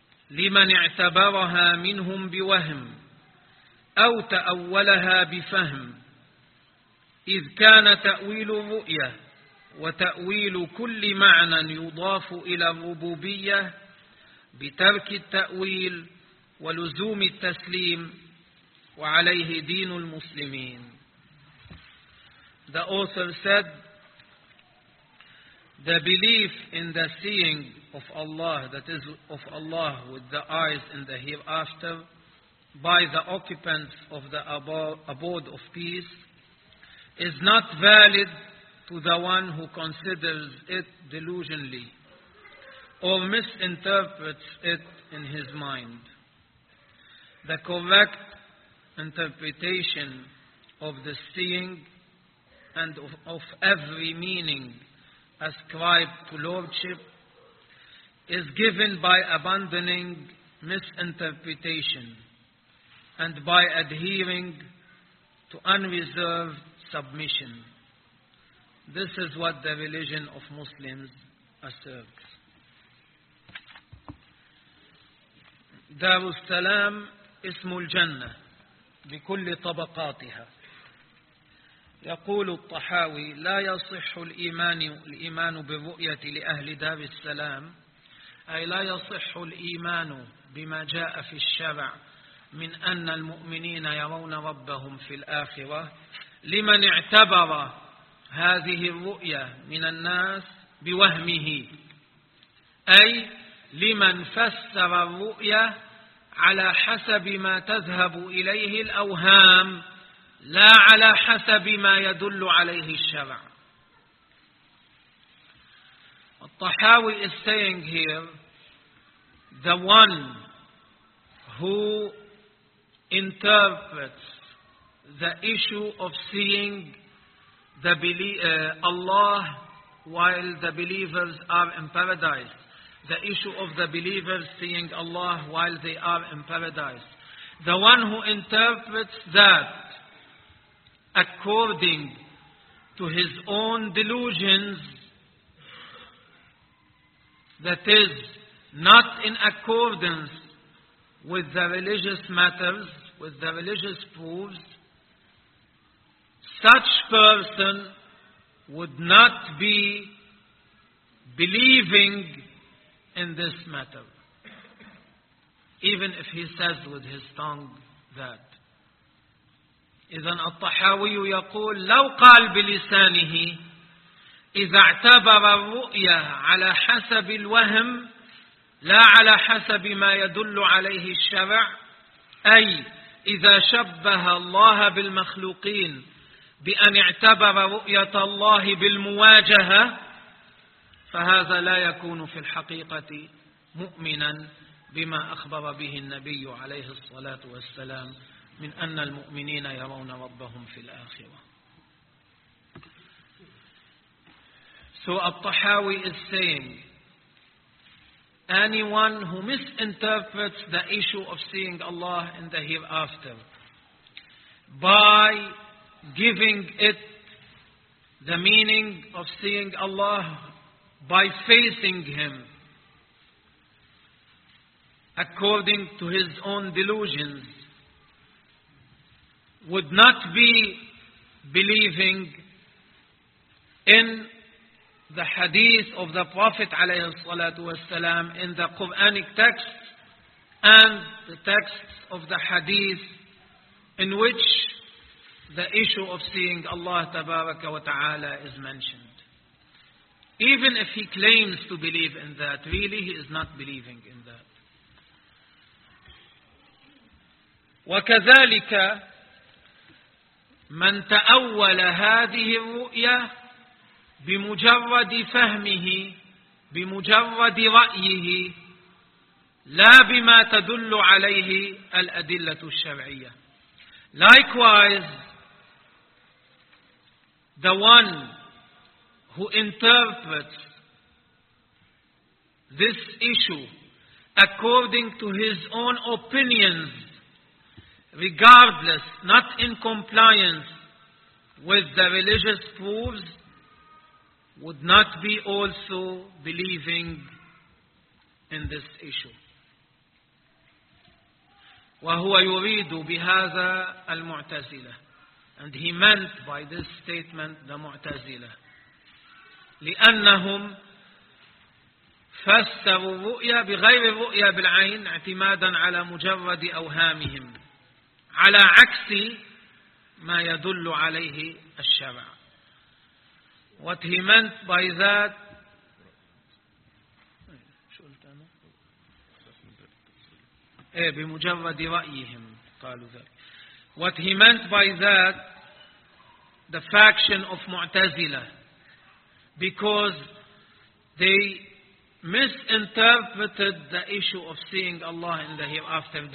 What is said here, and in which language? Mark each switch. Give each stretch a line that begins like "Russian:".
Arabic: لمن اعتبرها منهم بوهم أو تأولها بفهم إذ كان تأويل الرؤية وتأويل كل معنى يضاف إلى الربوبية بترك التأويل ولزوم التسليم وعليه دين المسلمين.
English: The author said, the belief in the seeing of Allah, that is of Allah with the eyes in the hereafter, by the occupants of the abode of peace, is not valid to the one who considers it delusionally or misinterprets it in his mind. The correct interpretation of the seeing and of every meaning ascribed to lordship is given by abandoning misinterpretation and by adhering to unreserved submission. This is what the religion of Muslims asserts.
Arabic: Darus Salam ismul Jannah بكل طبقاتها. يقول الطحاوي لا يصح الإيمان بالرؤية لأهل دار السلام أي لا يصح الإيمان بما جاء في الشرع من أن المؤمنين يرون ربهم في الآخرة لمن اعتبر هذه الرؤية من الناس بوهمه أي لمن فسر الرؤية على حسب ما تذهب إليه الأوهام لا على حسب ما يدل عليه الشرع.
English: الطحاوي is saying here, the one who interprets the issue of seeing the Allah while the believers are in paradise, the issue of the believers seeing Allah while they are in paradise, the one who interprets that according to his own delusions, that is, not in accordance with the religious matters, with the religious proofs, such person would not be believing in this matter, even if he says with his tongue that.
Arabic: إذن الطحاوي يقول لو قال بلسانه إذا اعتبر الرؤيا على حسب الوهم لا على حسب ما يدل عليه الشرع، أي إذا شبه الله بالمخلوقين بأن اعتبر رؤية الله بالمواجهة، فهذا لا يكون في الحقيقة مؤمنا بما أخبر به النبي عليه الصلاة والسلام من أن المؤمنين يرون ربهم في الآخرة.
English: So الطحاوي is saying, anyone who misinterprets the issue of seeing Allah in the hereafter by giving it the meaning of seeing Allah by facing Him according to his own delusions would not be believing in the hadith of the Prophet
Arabic: عليه الصلاة والسلام,
English: in the Quranic texts and the texts of the hadith in which the issue of seeing Allah
Arabic: تبارك وتعالى
English: is mentioned. Even if he claims to believe in that, really he is not believing in that.
Arabic: وكذلك من تأول هذه الرؤية بمجرد فهمه بمجرد رأيه لا بما تدل عليه الأدلة الشرعية.
English: Likewise, the one who interprets this issue according to his own opinions, regardless, not in compliance with the religious proofs, would not be also believing in this issue.
Arabic: وهو يريد بهذا المعتزلة.
English: And he meant by this statement the Mu'tazila.
Arabic: لأنهم فسروا الرؤيا بغير الرؤيا بالعين اعتمادا على مجرد أوهامهم على عكس ما يدل عليه الشرع.
English: What he meant by that,
Arabic: بمجرد رأيهم قالوا ذلك.
English: What he meant by that, the faction of Mu'tazila, because they misinterpreted the issue of seeing Allah in the hereafter.